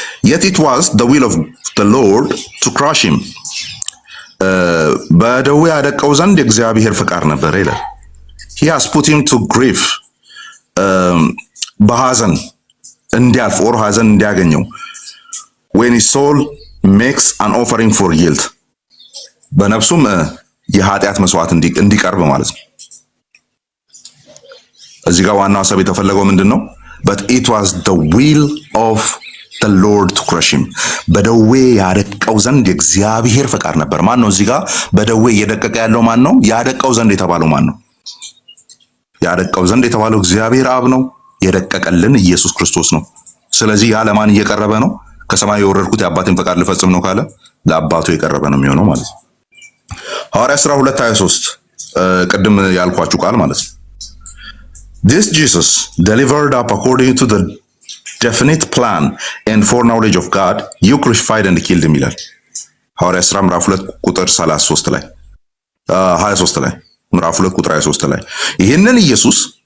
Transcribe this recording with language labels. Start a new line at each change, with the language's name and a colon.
English: Yet it was the will of the Lord to crush him.
Amharic: በደዌ ያደቀው ዘንድ የእግዚአብሔር ፍቃድ ነበር ይላል።
English: He has put him to grief.
Amharic: በሐዘን እንዲያልፍ ኦር ሐዘን እንዲያገኘው
English: when his soul makes an offering for guilt.
Amharic: በነፍሱም የኃጢአት መስዋዕት እንዲቀርብ ማለት ነው። እዚህ ጋር ዋናው ሐሳብ የተፈለገው ምንድነው?
English: But it was the will of the Lord to crush him.
Amharic: በደዌ ያደቀው ዘንድ የእግዚአብሔር ፈቃድ ነበር። ማን ነው እዚህ ጋር በደዌ እየደቀቀ ያለው? ማን ነው? ያደቀው ዘንድ የተባለው ማን ነው? ያደቀው ዘንድ የተባለው እግዚአብሔር አብ ነው። የደቀቀልን ኢየሱስ ክርስቶስ ነው። ስለዚህ ያ ለማን እየቀረበ ነው? ከሰማይ የወረድኩት የአባቴን ፈቃድ ልፈጽም ነው ካለ ለአባቱ የቀረበ ነው የሚሆነው ማለት ነው። ሐዋርያ ሥራ 2:23 ቅድም ያልኳችሁ ቃል ማለት ነው።
English: This Jesus delivered up according to the definite plan and foreknowledge of God, you crucified and killed him
Amharic: ይላል። ሐዋርያ ሥራ ምዕራፍ 2 ቁጥር 33 ላይ 23 ላይ ምዕራፍ 2 ቁጥር 23 ላይ ይህንን ኢየሱስ